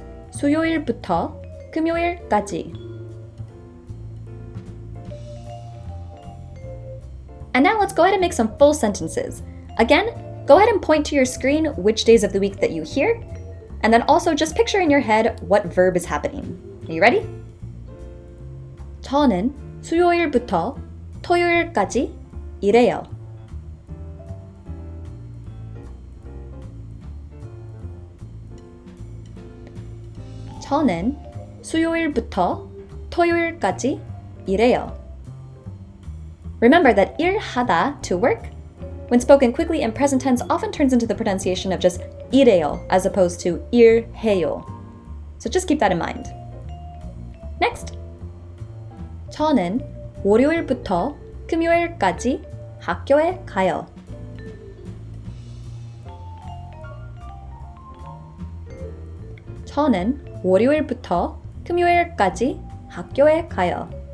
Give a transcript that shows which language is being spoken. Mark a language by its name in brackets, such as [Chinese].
[Korean] 수요일부터 금요일까지 [English] And now let's go ahead and make some full sentences. Again, go ahead and point to your screen which days of the week that you hear, and then also just picture in your head what verb is happening. Are you ready? [Korean] 저는 수요일부터 토요일까지 일해요. 저는 수요일부터 토요일까지 일해요. [English] Remember that 일하다, to work, when spoken quickly in present tense often turns into the pronunciation of just 일해요 as opposed to 일해요. So just keep that in mind. Next. [Korean] 저는 월요일부터 금요일까지 학교에 가요. 저는 월요일부터 금요일까지 학교에 가요.